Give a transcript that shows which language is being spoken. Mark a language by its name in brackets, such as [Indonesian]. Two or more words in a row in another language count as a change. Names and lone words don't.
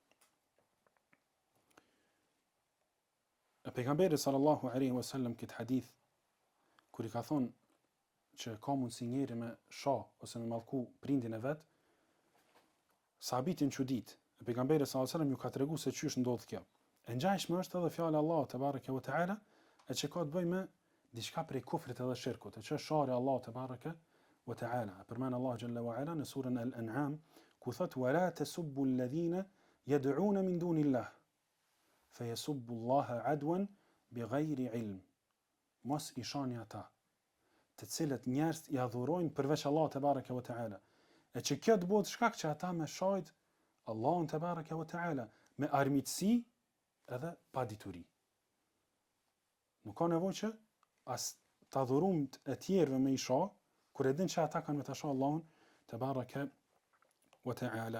[Albanian] E pejgamberi [Arabic] صلى الله عليه وسلم [Albanian] këtë hadith kur I ka thonë që ka mundsi njeri me shoh ose me mallku prindin e vet, sahabit janë çudit. E pejgamberi [Arabic] صلى الله عليه وسلم [Albanian] ju ka treguar se çysh ndodh kjo. E ngjashme është edhe fjala e Allahut [Arabic] تبارك وتعالى, [Albanian] e që ka të bëjë me diçka prej kufrit edhe shirkut, që është shari Allahu [Arabic] تبارك وتعالى. [Albanian] Përmend Allahu [Arabic] جل وعلا [Albanian] në surën Al-An'am, ku thot: [Arabic] "ولا تسبوا الذين يدعون من دون الله فيسبوا الله عدوا بغير علم." [Albanian] Mos I shani ata të cilët njerëz I adhurojnë përveç Allahut [Arabic] تبارك وتعالى. [Albanian] E që kjo të bëhet shkak që ata me shajt Allahun [Arabic] تبارك وتعالى [Albanian] me armiqësi edhe pa dituri. Nuk ka nevojë që as të adhurumt e tjerëve me I shoh, kur e din që ata kanë me ta shoh Allahun te bareke ve teala.